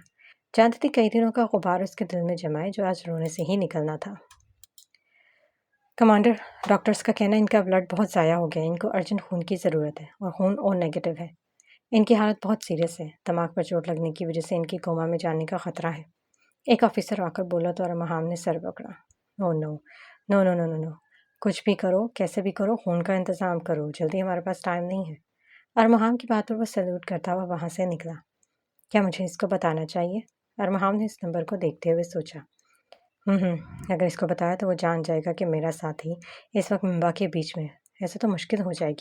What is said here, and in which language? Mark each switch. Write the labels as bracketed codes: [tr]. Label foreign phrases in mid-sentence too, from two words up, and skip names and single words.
[ur] جانتی تھی کئی دنوں کا غبار اس کے دل میں جمائے جو آج رونے سے ہی نکلنا تھا۔ کمانڈر، ڈاکٹرز کا کہنا ہے ان کا بلڈ بہت ضائع ہو گیا ہے، ان کو ارجنٹ خون کی ضرورت ہے، اور خون [en] O negative [ur] ہے۔ ان کی حالت بہت سیریس ہے، دماغ پر چوٹ لگنے کی وجہ سے ان کی کوما میں جانے کا خطرہ ہے۔ ایک آفیسر آ کر بولا تو ارمہام نے سر پکڑا۔ [en] oh no no no no no no, [ur] کچھ بھی کرو، کیسے بھی کرو، خون کا انتظام کرو، جلدی، ہمارے پاس ٹائم نہیں ہے۔ ارمہام کی بات پر وہ سیلوٹ کرتا ہوا وہاں سے نکلا۔ کیا مجھے اس کو بتانا چاہیے؟ ارمہام نے اس نمبر کو دیکھتے ہوئے سوچا۔ اگر اس کو بتایا تو وہ جان جائے گا کہ میرا ساتھی اس وقت ممبا کے بیچ میں ہے، ایسے تو مشکل ہو جائے گی۔